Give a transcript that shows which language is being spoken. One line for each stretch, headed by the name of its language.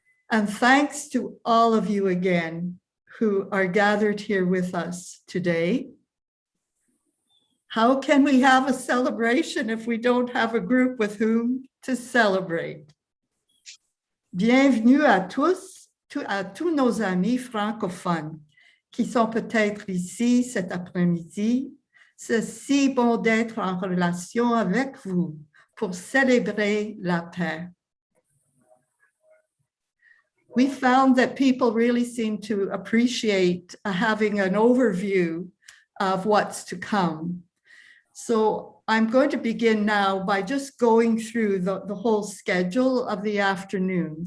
English: And thanks to all of you again who are gathered here with us today. How can we have a celebration if we don't have a group with whom to celebrate?
French: Bienvenue à tous nos amis francophones qui sont peut-être ici cet après-midi. C'est si bon d'être en relation avec vous pour célébrer la paix.
English: We found that people really seem to appreciate having an overview of what's to come. So I'm going to begin now by just going through the whole schedule of the afternoon.